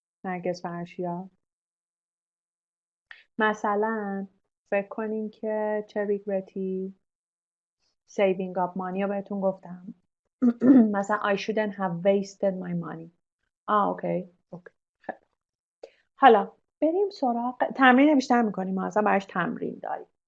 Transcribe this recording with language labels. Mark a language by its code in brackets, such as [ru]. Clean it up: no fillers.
[fa] نرگس و ارشیا. مثلا فکر کنین که چه ریگرتی [en] saving up money [fa] رو بهتون گفتم. [en] مثلا I shouldn't have wasted my money. [fa] اوکی. حالا بریم سراغ تمرین بیشتر میکنیم. ما اصلا براش تمرین داریم.